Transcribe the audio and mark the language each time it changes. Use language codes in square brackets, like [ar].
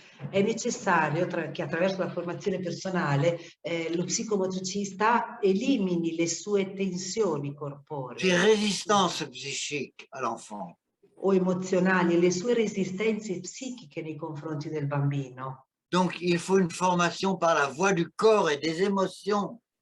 [it] È necessario che attraverso la formazione personale lo psicomotricista elimini le sue tensioni corporee. [fr] Ces résistances psychiques à l'enfant. [it] O emozionali, le sue resistenze psichiche nei confronti del bambino. [fr] Donc il faut une formation par la voie du corps et des émotions.